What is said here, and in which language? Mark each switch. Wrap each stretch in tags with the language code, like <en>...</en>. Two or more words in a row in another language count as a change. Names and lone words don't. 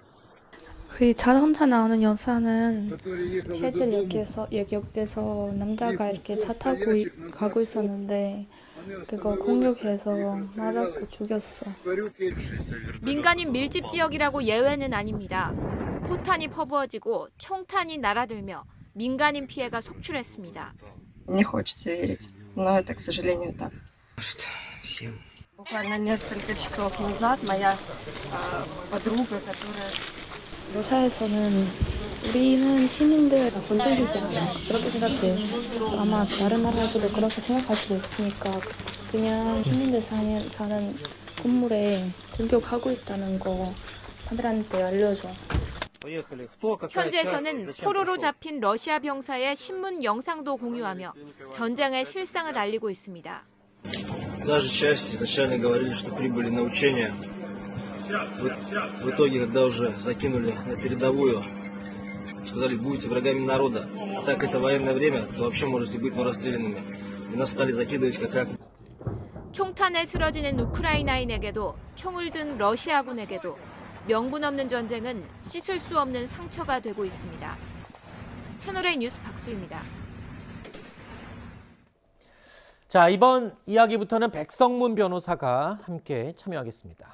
<ko>그 자동차 나오는 영상은 실제로 여기 옆에서 남자가 이렇게 차 타고 가고 있었는데 그거 공격해서 맞았고 죽였어. 민간인 밀집 지역이라고 예외는 아닙니다. 포탄이 퍼부어지고 총탄이 날아들며 민간인 피해가 속출했습니다.</ko> <ru>Не хочется верить, но это, к сожалению, так. Буквально несколько часов назад моя подруга, которая</ru> <ko>러시아에서는 우리는 시민들 건들리지 않아 그렇게 생각해. 그래서 아마 다른 나라에서도 그렇게 생각할 수도 있으니까 그냥 시민들 사는 건물에 공격하고 있다는 거 다들한테 알려줘. 현지에서는 포로로 잡힌 러시아 병사의 신문 영상도 공유하며 전쟁의 실상을 알리고 있습니다.</ko> <ru>Даже часть изначально говорили, что прибыли на учения. В итоге, когда уже закинули на передовую, сказали, будете врагами народа. Так это военное время, то вообще можете быть расстрелянными. И нас стали закидывать как.</ru> <ko>총탄에 쓰러지는 우크라이나인에게도 총을 든 러시아군에게도 명분 없는 전쟁은 씻을 수 없는 상처가 되고 있습니다. 채널A 뉴스 박수입니다. 자, 이번 이야기부터는 백성문 변호사가 함께 참여하겠습니다.</ko>